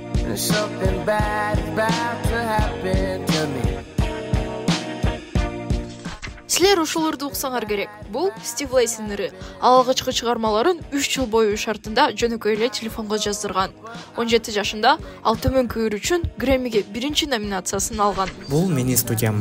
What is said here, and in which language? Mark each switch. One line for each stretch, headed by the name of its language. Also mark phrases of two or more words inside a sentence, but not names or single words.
English: Something bad is about to happen to me.
Kyrgyz: Силер ушуларды уксаңар керек. Бул Стив Лейсинин ири. Алгачкы чыгармаларын 3 жыл бою шартында жөнөкөй эле телефонго жаздырган. 17 жашында ал төмөнкү ыр үчүн Грэммиге 1-чи номинациясын алган. Бул менин студиям.